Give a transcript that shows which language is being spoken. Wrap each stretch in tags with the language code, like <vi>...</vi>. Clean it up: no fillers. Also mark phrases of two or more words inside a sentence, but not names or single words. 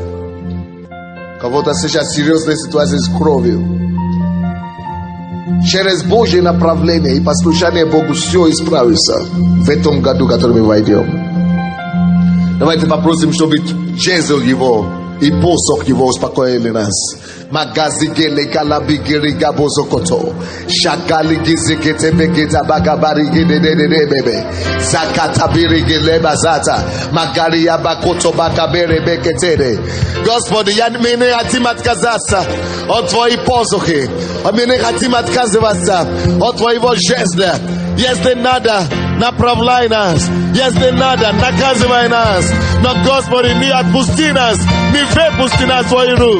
<ru>Кого-то сейчас серьезная ситуация с кровью. Через Божье направление и послушание Богу все исправится в этом году, в который мы войдем. Давайте попросим, чтобы жезл Его и посох Его успокоили нас. Magazigele kalabigiri gabozokoto shakali gizikete begeta bagabari gedededebebe zakata birigele bazata magari yabakoto bakabere beketere. Господи, я мне хотим отказаться от Твоей посохи, мне хотим отказываться от Твоего жезла. Если надо, направляй нас. Если надо, наказывай нас. Но, Господи, не отпусти нас, не выпусти нас в Твои руки.</ru>